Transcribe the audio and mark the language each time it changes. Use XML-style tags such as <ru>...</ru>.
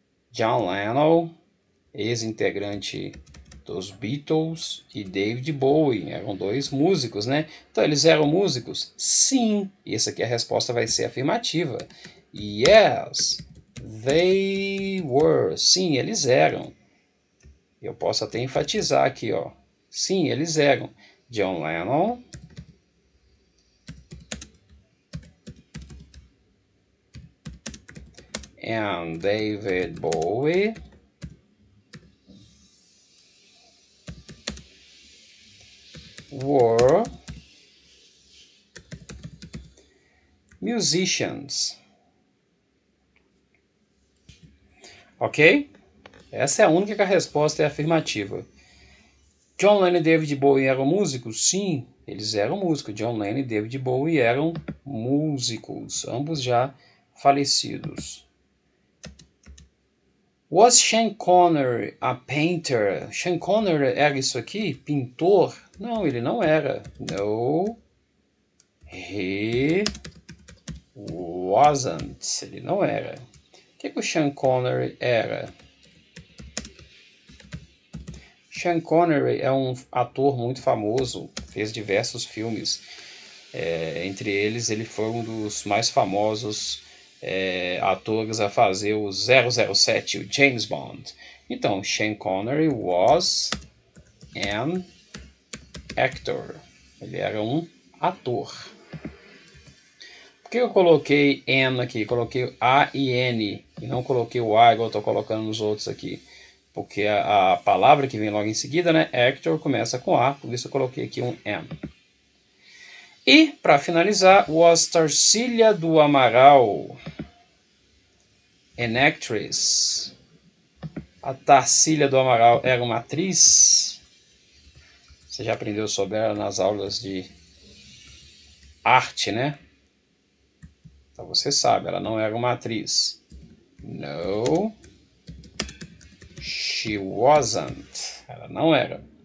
<pt>John Lennon, ex-integrante dos Beatles, e David Bowie eram dois músicos, né? Então eles eram músicos? Sim. E essa aqui a resposta vai ser afirmativa.</pt> <en>Yes, they were.</en> <pt>Sim, eles eram. Eu posso até enfatizar aqui, ó. Sim, eles eram.</pt> <en>John Lennon and David Bowie were musicians.</en> <pt>Ok? Essa é a única que a resposta é afirmativa. John Lennon e David Bowie eram músicos? Sim, eles eram músicos. John Lennon e David Bowie eram músicos, ambos já falecidos.</pt> <en>Was Sean Connery a painter?</en> <pt>Sean Connery era isso aqui? Pintor? Não, ele não era.</pt> <en>No, he wasn't.</en> <pt>Ele não era. O que o Sean Connery era? Sean Connery é um ator muito famoso, fez diversos filmes. Entre eles, ele foi um dos mais famosos atores a fazer o 007, o James Bond. Então,</pt> <en>Sean Connery was an actor.</en> <pt>Ele era um ator. Por que eu coloquei an aqui? Coloquei A e N e não coloquei o A igual eu estou colocando nos outros aqui. Porque a palavra que vem logo em seguida, né, actor, começa com A, por isso eu coloquei aqui um M. E, para finalizar,</pt> <en>was Tarsília do Amaral an actress?</en> <pt>A Tarsília do Amaral era uma atriz? Você já aprendeu sobre ela nas aulas de arte, né? Então você sabe, ela não era uma atriz.</pt> <en>No, she wasn't.</en> <pt>Ela não era.</pt>